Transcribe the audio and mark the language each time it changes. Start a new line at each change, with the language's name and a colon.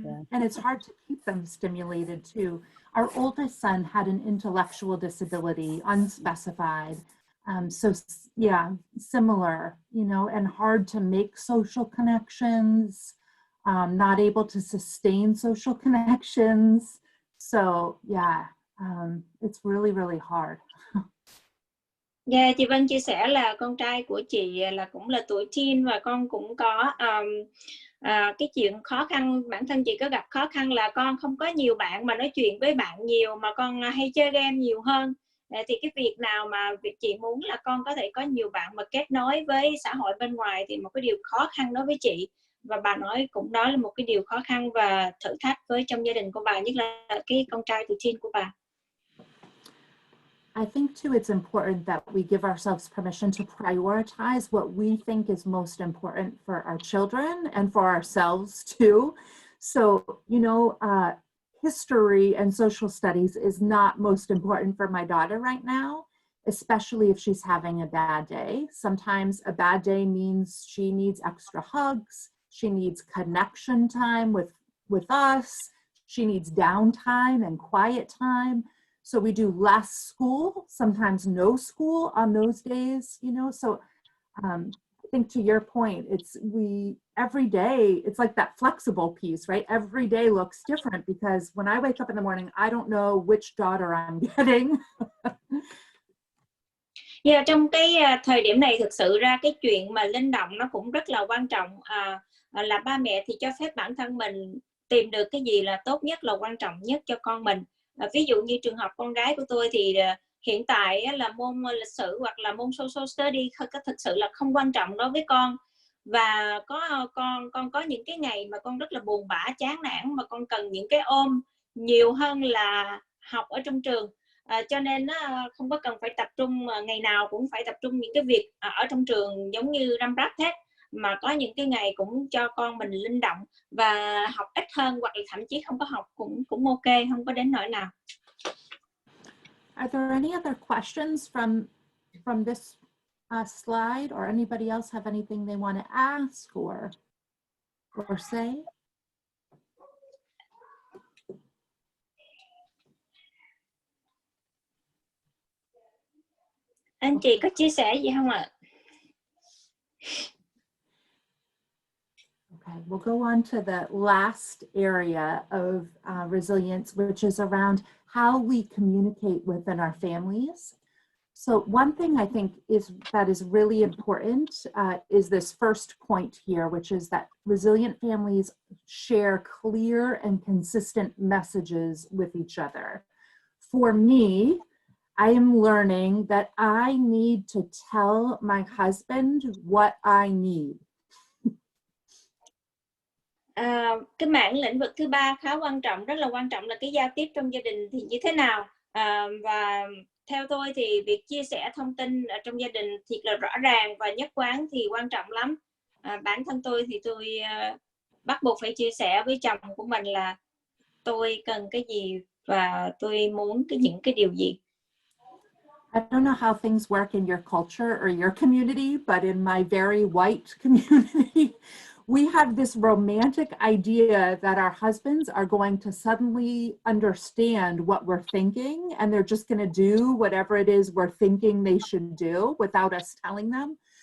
English: And it's hard to keep them stimulated too. Our oldest son had an intellectual disability, unspecified. So yeah, similar, you know, and hard to make social connections, not able to sustain social connections. So yeah, it's really, really hard.
Vietnamese: Chị Vân chia sẻ là con trai của chị là cũng là tuổi teen, và con cũng có cái chuyện khó khăn. Bản thân chị có gặp khó khăn là con không có nhiều bạn mà nói chuyện với bạn nhiều, mà con hay chơi game nhiều hơn. Thì cái việc nào mà việc chị muốn là con có thể có nhiều bạn mà kết nối với xã hội bên ngoài thì một cái điều khó khăn đối với chị, và bà nói cũng đó là một cái điều khó khăn và thử thách với trong gia đình của bà, nhất là cái con trai tuổi teen của bà.
English: I think too, it's important that we give ourselves permission to prioritize what we think is most important for our children and for ourselves too. So, you know, history and social studies is not most important for my daughter right now, especially if she's having a bad day. Sometimes a bad day means she needs extra hugs. She needs connection time with us. She needs downtime and quiet time. So we do less school, sometimes no school on those days, you know. So I think to your point, every day, it's like that flexible piece, right? Every day looks different because when I wake up in the morning, I don't know which daughter I'm getting.
Vietnamese: Yeah, trong cái thời điểm này thực sự ra cái chuyện mà linh động nó cũng rất là quan trọng. Là ba mẹ thì cho phép bản thân mình tìm được cái gì là tốt nhất, là quan trọng nhất cho con mình. Ví dụ như trường hợp con gái của tôi thì hiện tại là môn lịch sử hoặc là môn social study thực sự là không quan trọng đối với con. Và con có những cái ngày mà con rất là buồn bã, chán nản, mà con cần những cái ôm nhiều hơn là học ở trong trường. Cho nên không có cần phải tập trung ngày nào cũng phải tập trung những cái việc ở trong trường giống như răm rắp hết, mà có những cái ngày cũng cho con mình linh động và học ít hơn, hoặc là thậm chí không có học cũng ok, không có đến nỗi nào.
English: Are there any other questions from this slide, or anybody else have anything they want to ask or say?
Vietnamese: Anh chị có chia sẻ gì không ạ?
English: Okay, we'll go on to the last area of resilience, which is around how we communicate within our families. So one thing I think that is really important is this first point here, which is that resilient families share clear and consistent messages with each other. For me, I am learning that I need to tell my husband what I need.
Vietnamese: Cái mảng lĩnh vực thứ ba khá quan trọng, rất là quan trọng là cái giao tiếp trong gia đình thì như thế nào. Và theo tôi thì việc chia sẻ thông tin ở trong gia đình thiệt là rõ ràng và nhất quán thì quan trọng lắm. Bản thân tôi thì tôi bắt buộc phải chia sẻ với chồng của mình là tôi cần cái gì và tôi muốn những cái điều gì.
English: I don't know how things work in your culture or your community, but in my very white community, we have this romantic idea that our husbands are going to suddenly understand what we're thinking, and they're just going to do whatever it is we're thinking they should do without us telling them.